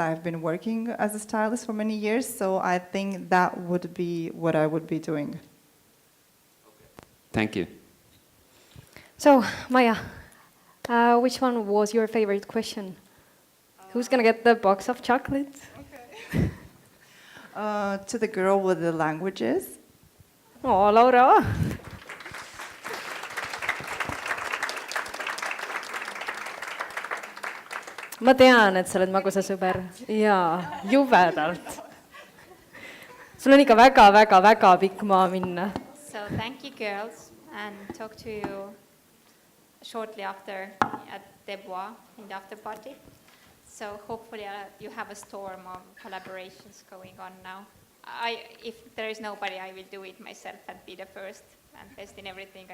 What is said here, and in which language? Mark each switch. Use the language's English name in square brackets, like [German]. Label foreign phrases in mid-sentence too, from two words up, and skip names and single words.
[English] I've been working as a stylist for many years, so I think that would be what I would be doing. Thank you. So, Maja, which one was your favorite question? Who's gonna get the box of chocolates? To the girl with the languages. Oh, Laura. [Estonian] ma tean, et sa oled magusa sõber. Jaa, jubedalt. sul on ikka väga pikk maa minna. [English] So thank you, girls, and talk to you shortly after at Debois in the after party. So hopefully you have a storm of collaborations going on now. If there is nobody, I will do it myself and be the first and best in everything.